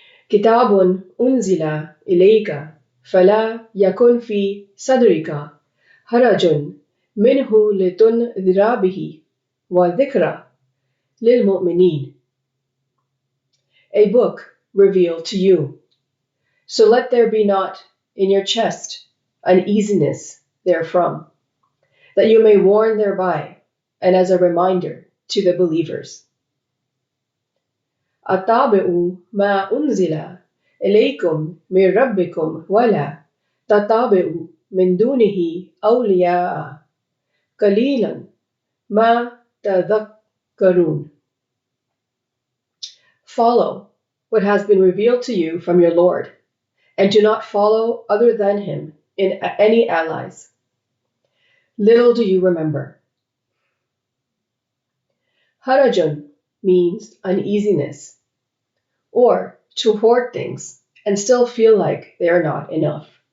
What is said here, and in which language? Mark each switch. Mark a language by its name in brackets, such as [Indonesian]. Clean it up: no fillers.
[Arabic] كتاب أنزل إليك فلا يكن في صدرك حرج منه لتنذر به وذكرى للمؤمنين. [English] A book revealed to you, so let there be not in your chest uneasiness therefrom, that you may warn thereby, and as a reminder to the believers. [Arabic] أتابعوا ما أنزل إليكم من ربكم ولا تتابعوا من دونه أولياء قليلا ما تذكرون. [English] Follow what has been revealed to you from your Lord, and do not follow other than Him in any allies. Little do you remember. Harajun means uneasiness, or to hoard things and still feel like they are not enough.